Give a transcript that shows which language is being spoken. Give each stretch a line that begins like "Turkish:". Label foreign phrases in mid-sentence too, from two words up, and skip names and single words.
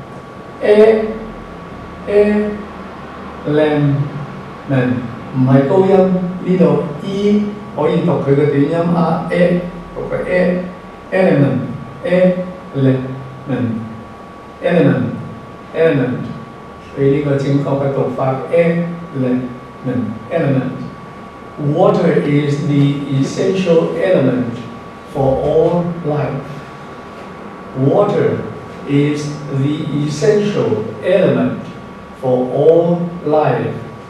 Cantonese: lemon 唔係高音，呢度 E 可以讀佢嘅短音讀佢 element， 所以呢個正確嘅讀法 element。
English: Water is the essential element for all life. Water is the essential element for all life.